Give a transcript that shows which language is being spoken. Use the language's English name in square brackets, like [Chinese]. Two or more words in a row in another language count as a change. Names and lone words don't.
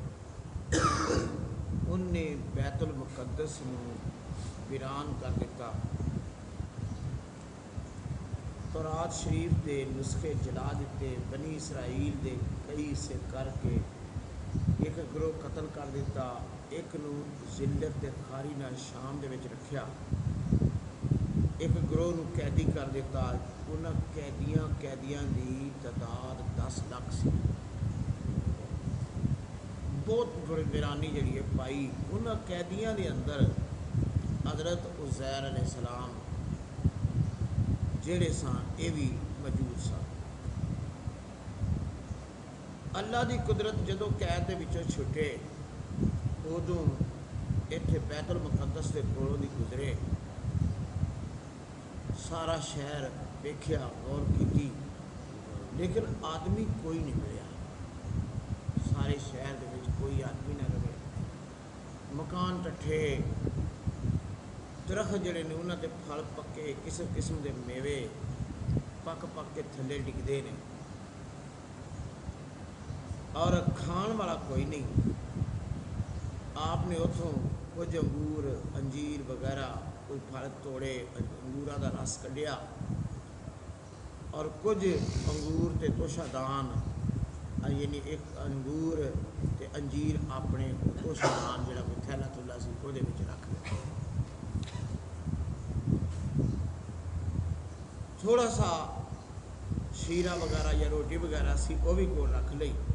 [Punjabi] انہیں بیت المقدس نو ویران کر دیتا. تورات شریف دے نسخے جلا دیتے, بنی اسرائیل دے کئی حصے کر کے ایک گروہ قتل کر دیتا, ایک نو ذلت تے خاری نال شام دے وچ رکھیا, ایک گروہ نو قیدی کر دیتا. انہاں قیدیاں دی تعداد 10 لاکھ سی. بہت بڑی ویرانی جڑی ہے پائی. انہاں قیدیاں دے اندر حضرت عزیر علیہ السلام جڑے سن یہ بھی موجود سن. اللہ دی قدرت جدوں قید دے وچوں چھٹے, ادوں اتنے بیت المقدس کے کولوں دی گزرے, سارا شہر ویکھیا, غور کیتی, لیکن آدمی کوئی نہیں ملیا. سارے شہر دے وچ کوئی آدمی نہ رہے. مکان ٹٹھے, درخت جڑے نے انہاں دے پھل پکے, قسم قسم دے میوے پک پک کے تھلے ڈگدے نے, اور کھان والا کوئی نہیں. آپ نے اتوں کچھ انگور انجیر وغیرہ کوئی پھل توڑے, انگوراں دا رس کڈھیا, اور کچھ انگور تے توشہ دان, یعنی ایک انگور تے انجیر اپنے توشہ دان جڑا کوئی تھیلا تھلا سی وہ رکھ لیا. تھوڑا سا شیرہ وغیرہ یا روٹی وغیرہ سی وہ بھی کول رکھ لئی.